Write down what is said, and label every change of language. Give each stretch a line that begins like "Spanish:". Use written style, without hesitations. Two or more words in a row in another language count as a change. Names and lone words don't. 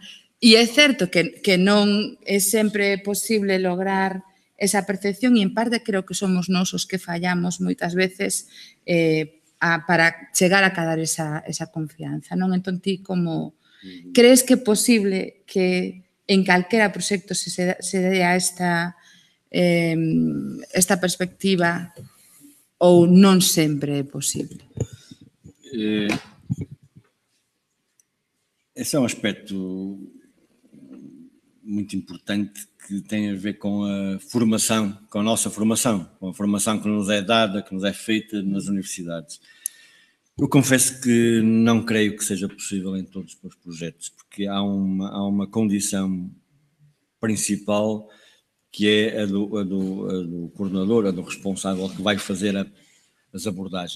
Galician: E é certo que non é sempre posible lograr esa percepción e en parte creo que somos nós os que fallamos moitas veces para chegar a cadar esa confianza, non? Entón ti como crees que é posible que en calquera proxecto se dea esta perspectiva ou non sempre é posible?
Portuguese: Esse é um aspecto muito importante que tem a ver com a formação, com a nossa formação, com a formação que nos é dada, que nos é feita nas universidades. Eu confesso que não creio que seja possível em todos os projetos, porque há uma condição principal que é a do coordenador, a do responsável que vai fazer as abordagens.